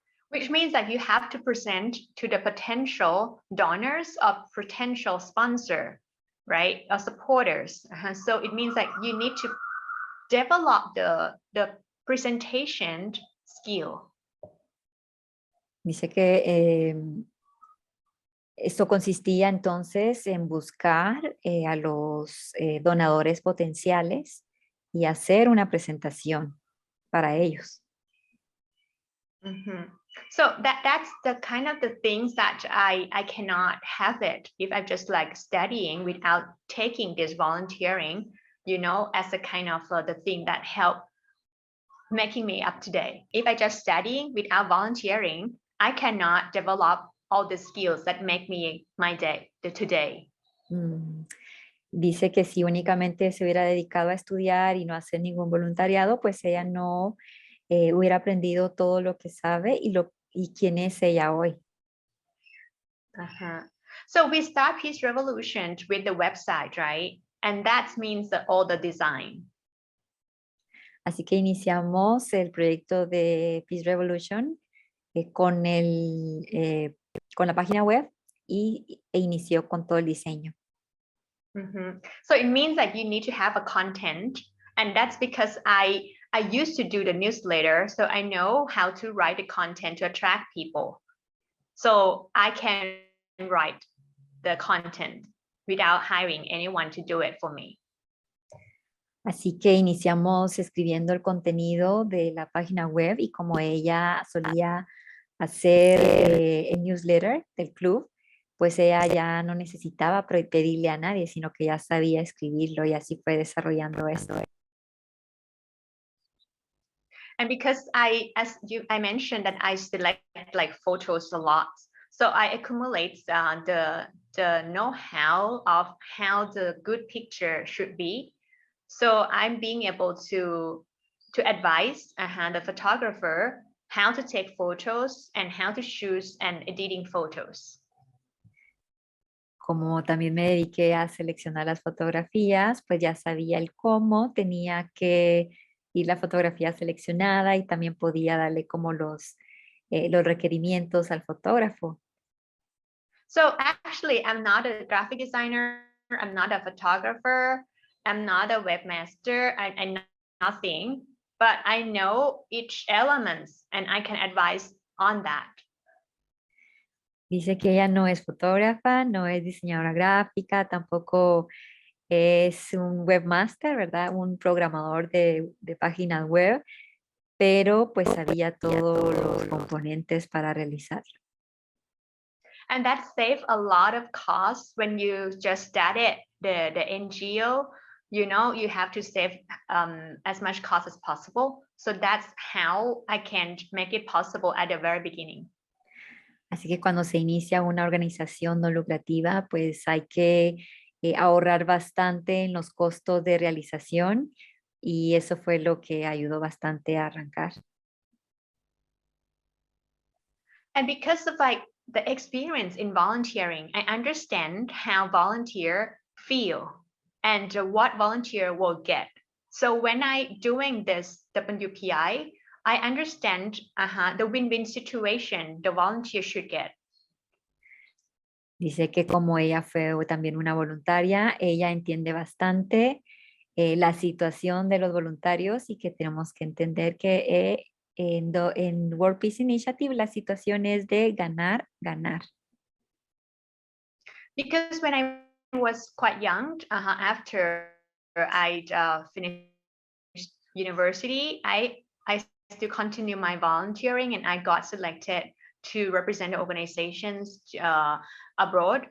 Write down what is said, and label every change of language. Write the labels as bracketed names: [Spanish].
[English] Which means that you have to present to the potential donors or potential sponsor, right? Or supporters. So it means that you need to develop the presentation skill. [Spanish] Dice que esto consistía entonces en buscar a los donadores potenciales y hacer una presentación para ellos. Mm-hmm. [English] So that's the kind of the things that I cannot have it if I'm just like studying without taking this volunteering, you know, as a kind of the thing that help making me up to date. If I just studying without volunteering, I cannot develop all the skills that make me my day, the today. [Spanish] Dice que si únicamente se hubiera dedicado a estudiar y no hacer ningún voluntariado, pues ella no hubiera aprendido todo lo que sabe y quién es ella hoy. [English] So we start Peace Revolution with the website, right? And that means all the design. [Spanish] Así que iniciamos el proyecto de Peace Revolution con la página web e inició con todo el diseño. [English] So it means that you need to have a content, and that's because I used to do the newsletter, so I know how to write the content to attract people. So I can write the content without hiring anyone to do it for me. [Spanish] Así que iniciamos escribiendo el contenido de la página web y como ella solía hacer el newsletter del club, pues ella ya no necesitaba pedirle a nadie, sino que ya sabía escribirlo y así fue desarrollando esto. [English] And because I mentioned that I select like photos a lot, so I accumulate the know-how of how the good picture should be. So I'm being able to advise the photographer how to take photos and how to choose and editing photos. [Spanish] Como también me dediqué a seleccionar las fotografías, pues ya sabía el cómo tenía que ir la fotografía seleccionada y también podía darle como los requerimientos al fotógrafo. [English] So actually, I'm not a graphic designer, I'm not a photographer, I'm not a webmaster, I'm nothing, but I know each element and I can advise on that. [Spanish] Dice que ella no es fotógrafa, no es diseñadora gráfica, tampoco es un webmaster, ¿verdad? Un programador de páginas web, pero pues sabía todos los componentes para realizarlo. [English] And that saves a lot of costs when you just started the NGO. You know, you have to save as much cost as possible. So that's how I can make it possible at the very beginning. [Spanish] Así que cuando se inicia una organización no lucrativa, pues hay que ahorrar bastante en los costos de realización y eso fue lo que ayudó bastante a arrancar. [English] And because of like the experience in volunteering, I understand how volunteer feel and what volunteer will get. So when I doing this WPI, I understand the win-win situation the volunteer should get. [Spanish] Dice que como ella fue también una voluntaria, ella entiende bastante la situación de los voluntarios y que tenemos que entender que en World Peace Initiative la situación es de ganar, ganar. [English] Because when I was quite young, after I finished university, I still continue my volunteering and I got selected to represent the organizations abroad.